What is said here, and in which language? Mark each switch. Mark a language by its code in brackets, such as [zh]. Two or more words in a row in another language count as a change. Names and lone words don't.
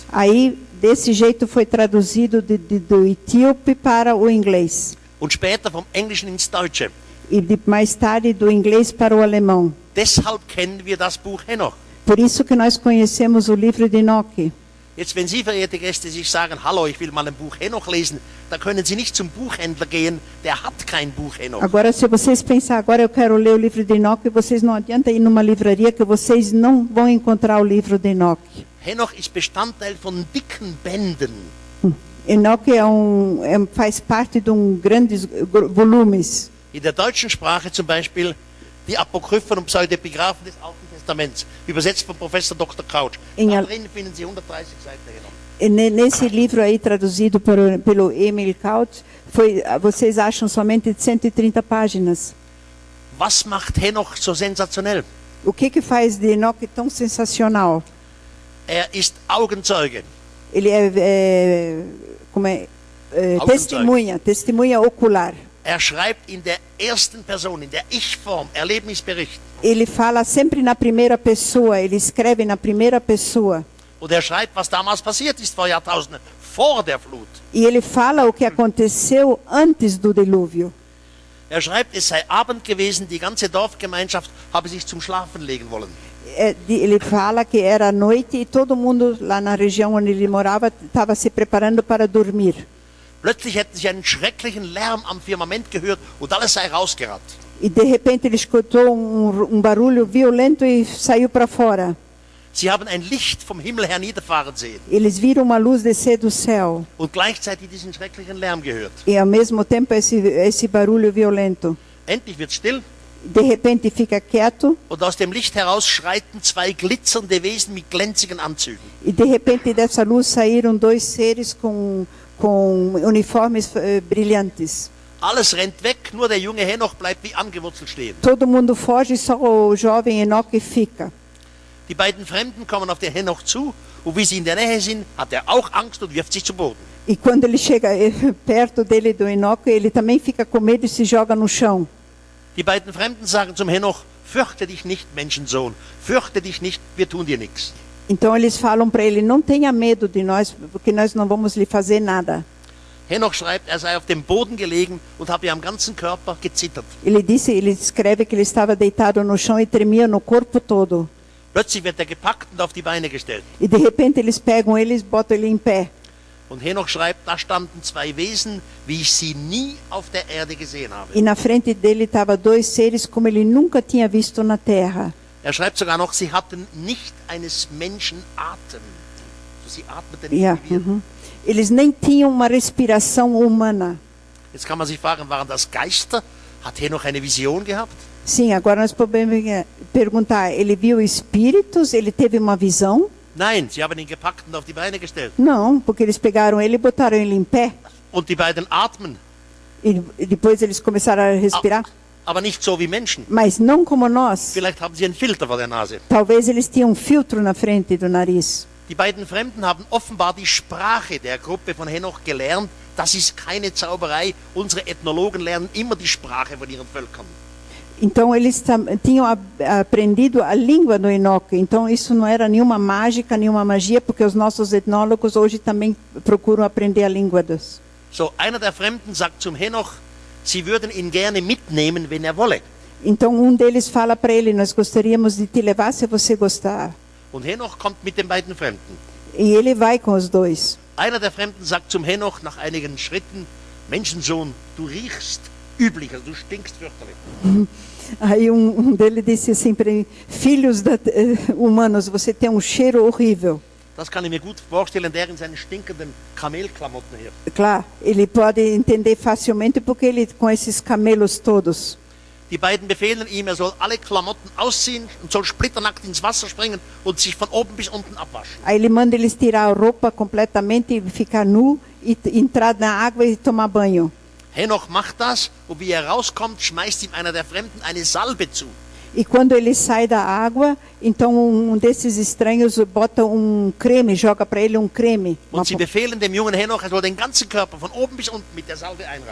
[pt] Aí, desse jeito, foi traduzido do etíope para o inglês. [de] Und später vom Englischen ins Deutsche. [pt] E mais tarde, do inglês para o alemão. [de] Deshalb kennen wir das Buch Henoch. [pt] Por isso que nós conhecemos o livro de Enoque. [de] Jetzt, wenn Sie, verehrte Gäste, sich sagen, hallo, ich will mal ein Buch Henoch lesen, dann können Sie nicht zum Buchhändler gehen, der hat kein Buch Henoch. [pt] Agora, se vocês pensarem, agora eu quero ler o livro de Enoque, vocês não adianta ir numa livraria que vocês não vão encontrar o livro de Enoque. [de] Henoch ist Bestandteil von dicken Bänden. [pt] Enoque faz parte de grandes volumes. [de] In der deutschen Sprache zum Beispiel die Apokryphen und Pseudepigraphen des Alten Testaments, übersetzt von Professor Dr. Couch. Da drin finden Sie 130 Seiten Henoch. [pt] Nesse livro aí, traduzido pelo Emil Couch, vocês acham somente 130 páginas. [de] Was macht Henoch so sensationell? [pt] O que faz de Enoque tão sensacional? [de] Ist Augenzeuge. [pt] Ele testemunha ocular. [de] Schreibt in der ersten Person, in der Ich-Form, Erlebnisbericht. [pt] Ele fala sempre na primeira pessoa, ele escreve na primeira pessoa. [de] Und schreibt, was damals passiert ist vor Jahrtausenden, vor der Flut. [pt] E ele fala o que aconteceu antes do dilúvio. [de] Schreibt, es sei Abend gewesen, die ganze Dorfgemeinschaft habe sich zum Schlafen legen wollen. [pt] Ele fala que era noite e todo mundo lá na região onde ele morava estava se preparando para dormir. [de] Plötzlich hätten sie einen schrecklichen Lärm am Firmament gehört und alles sei rausgerannt. [pt] E de repente ele escutou barulho violento e saiu para fora. [de] Sie haben ein Licht vom Himmel her niederfahren sehen. [pt] Eles viram uma luz descer do céu. [de] Und gleichzeitig diesen schrecklichen Lärm gehört. [pt] E ao mesmo tempo esse barulho violento. [de] Endlich wird still. [pt] De repente fica quieto. [de] Und aus dem Licht heraus schreiten zwei glitzernde Wesen mit glänzigen Anzügen. [pt] E de repente dessa luz saíram dois seres com uniformes brilhantes. [de] Alles rennt weg, nur der junge Henoch bleibt wie angewurzelt stehen. [pt] Todo mundo foge, só o jovem Enoque fica. [de] Die beiden Fremden kommen auf den Henoch zu und wie sie in der Nähe sind, hat auch Angst und wirft sich zu Boden. [pt] E quando ele chega perto dele do Enoque, ele também fica com medo e se joga no chão. [de] Die beiden Fremden sagen zum Henoch: Fürchte dich nicht, Menschensohn, fürchte dich nicht, wir tun dir nichts. [pt] Então eles falam para ele: não tenha medo de nós, porque nós não vamos lhe fazer nada. [de] Henoch schreibt, sei auf dem Boden gelegen und habe am ganzen Körper gezittert. [pt] Ele escreve que ele estava deitado no chão e tremia no corpo todo. [de] Plötzlich wird gepackt und auf die Beine gestellt. [pt] E de repente eles pegam ele e botam ele em pé. [de] Und Henoch schreibt, da standen zwei Wesen, wie ich sie nie auf der Erde gesehen habe. [pt] E na frente dele estava dois seres como ele nunca tinha visto na terra. [de] Schreibt sogar noch, sie hatten nicht eines Menschen Atem. Sie atmeten nicht wie wir. [pt] Eles nem tinham uma respiração humana. [de] Jetzt kann man sich fragen, waren das Geister? Hat Henoch eine Vision gehabt? [pt] Sim, agora nós podemos perguntar, ele viu espíritos? Ele teve uma visão? [de] Nein, sie haben ihn gepackt und auf die Beine gestellt. [pt] Não, porque eles pegaram ele e botaram ele em pé. [de] Und die beiden atmen. [pt] E depois eles começaram a respirar. [de] Aber nicht so wie Menschen. [pt] Mas não como nós. [de] Vielleicht haben sie einen Filter vor der Nase. [pt] Talvez eles tinham um filtro na frente do nariz. [de] Die beiden Fremden haben offenbar die Sprache der Gruppe von Henoch gelernt. Das ist keine Zauberei. Unsere Ethnologen lernen immer die Sprache von ihren Völkern. [pt] Então eles tinham aprendido a língua do Enoque. Então isso não era nenhuma mágica, nenhuma magia, porque os nossos etnólogos hoje também procuram aprender a língua dos. [de] So, einer der Fremden sagt zum Henoch, sie würden ihn gerne mitnehmen, wenn wolle. [pt] Então deles fala para ele: nós gostaríamos de te levar se você gostar. [de] Und Henoch kommt mit den beiden Fremden. [pt] E ele vai com os dois. [de] Einer der Fremden sagt zum Henoch nach einigen Schritten: Menschensohn, du riechst üblich, also du stinkst fürchterlich. [pt] Aí dele disse assim para ele: filhos humanos, você tem um cheiro horrível. [de] Das kann ich mir gut vorstellen, der in seinen stinkenden Kamelklamotten hier. [pt] Claro, ele pode entender facilmente porque ele com esses camelos todos. [de] Die beiden befehlen ihm, soll alle Klamotten ausziehen und soll splitternackt ins Wasser springen und sich von oben bis unten abwaschen. [pt] Aí ele manda eles tirar a roupa completamente e ficar nu e entrar na água e tomar banho. [de] Henoch macht das und wie rauskommt, schmeißt ihm einer der Fremden eine Salbe zu. [pt] E quando ele sai da água, então desses estranhos bota creme, joga para ele creme. [de] Und sie befehlen dem jungen Henoch, soll den ganzen Körper von oben bis unten mit der Salbe einreiben.